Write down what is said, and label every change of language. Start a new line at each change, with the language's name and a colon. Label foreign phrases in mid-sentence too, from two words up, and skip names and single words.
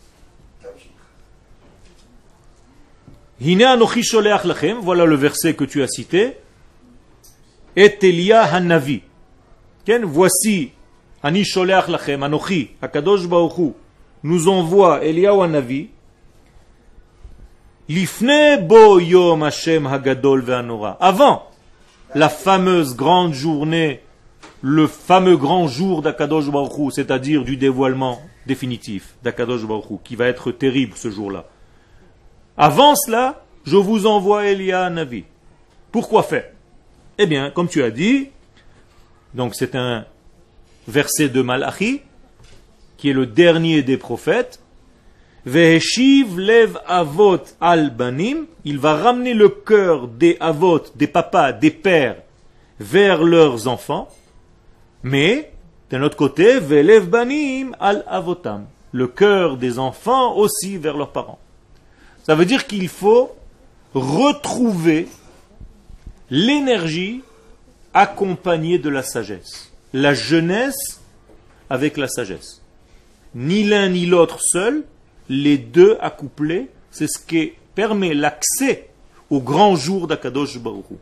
French: Voilà le verset que tu as cité. Et Elia Hanavi. Voici,
Hebrew: אני שולח לכם, אנוכי, הקדוש ברוך הוא,
French: nous envoie Eliyahu Hanavi.
Hebrew: לפני בוא יום השם הגדול והנורא.
French: Avant la fameuse grande journée, le fameux grand jour d'
Hebrew: הקדוש ברוך הוא,
French: c'est-à-dire du dévoilement définitif d'
Hebrew: הקדוש ברוך הוא,
French: qui va être terrible ce jour-là. Avant cela, je vous envoie Eliyahu Hanavi. Pourquoi faire? Eh bien, comme tu as dit, donc c'est un verset de Malachi, qui est le dernier des prophètes.
Hebrew: והשיב לב אבות על בנים,
French: il va ramener le cœur des avot, des papas, des pères, vers leurs enfants. Mais, d'un autre côté,
Hebrew: ולב בנים על אבותם,
French: le cœur des enfants aussi vers leurs parents. Ça veut dire qu'il faut retrouver l'énergie accompagnée de la sagesse. La jeunesse avec la sagesse. Ni l'un ni l'autre seul, les deux accouplés, c'est ce qui permet l'accès au grand jour d'
Hebrew: הקדוש ברוך הוא.